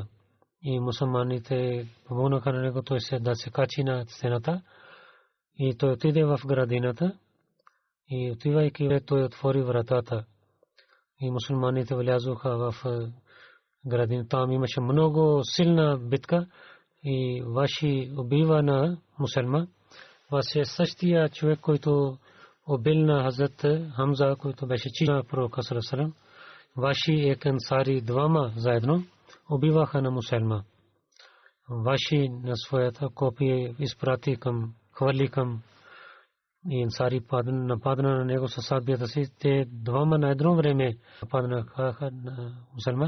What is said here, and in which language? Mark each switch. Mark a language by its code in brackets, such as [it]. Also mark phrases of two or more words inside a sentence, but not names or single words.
[bg] И мусулманите помогнаха на него, той да се качи на стената и той отиде в градината и отивайки той отвори вратата и мусулманите влязоха в градината. Там имаше много силна битка и ваши убива на мусулман. Ваше същия човек, който убил на Хазрат Хамза, който беше чича пророка [ar] صلى الله عليه وسلم, [bg] ваши ансари двама заедно убиваха на мусулман. Ваши на своята копия изпрати към хвърли към и ансари нападна на него със сабията си. Те двама на едно време нападнаха на мусулман.